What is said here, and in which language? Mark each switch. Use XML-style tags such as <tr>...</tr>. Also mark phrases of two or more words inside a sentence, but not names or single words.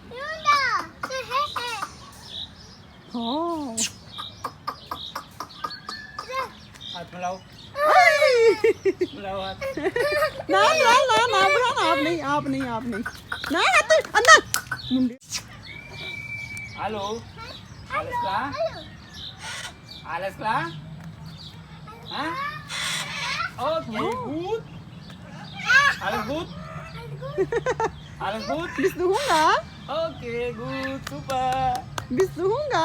<ur>ہاتھ ملاؤ ملاؤ ہاتھ. نا نا نا نا برہان، آپ نہیں نا ہاتھ اندر منڈے.</ur> <de>हेलो alles klar alles klar हाँ okay gut alles gut alles gut Bist du Hunger? okay gut super Bist du Hunger?</de>